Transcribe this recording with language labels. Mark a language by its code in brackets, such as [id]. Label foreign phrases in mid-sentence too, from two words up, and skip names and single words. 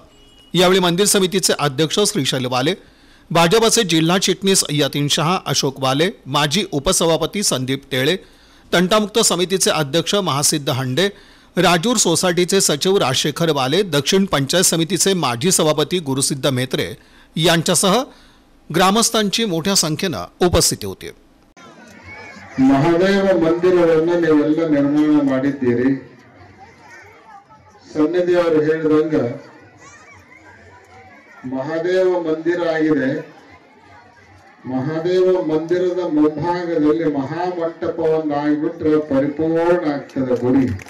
[mr] यावेळी मंदिर समितीचे अध्यक्ष श्रीशैल वाले, भाजपचे जिल्हा चिटणीस यतीन शहा, अशोक वाले, माजी उपसभापती संदीप टेळे, तंटामुक्त समितीचे अध्यक्ष महासिद्ध हंडे, राजूर सोसायटीचे सचिव राजशेखर वाले, दक्षिण पंचायत समितीचे माजी सभापती गुरुसिद्ध मेत्रे यांच्यासह ग्रामस्थांची मोठ्या संख्येने उपस्थिती होती। [kn] ಮಹಾದೇವ ಮಂದಿರವನ್ನು ನೀವೆಲ್ಲ ನಿರ್ಮಾಣ ಮಾಡಿದ್ದೀರಿ। ಸನ್ನಿಧಿಯವರು ಹೇಳಿದಂಗ ಮಹಾದೇವ ಮಂದಿರ ಆಗಿದೆ। ಮಹಾದೇವ ಮಂದಿರದ ಮುಂಭಾಗದಲ್ಲಿ ಮಹಾಮಂಟಪವನ್ನು ಆಗಿಬಿಟ್ರೆ ಪರಿಪೂರ್ಣ ಆಗ್ತದೆ ಗುಡಿ।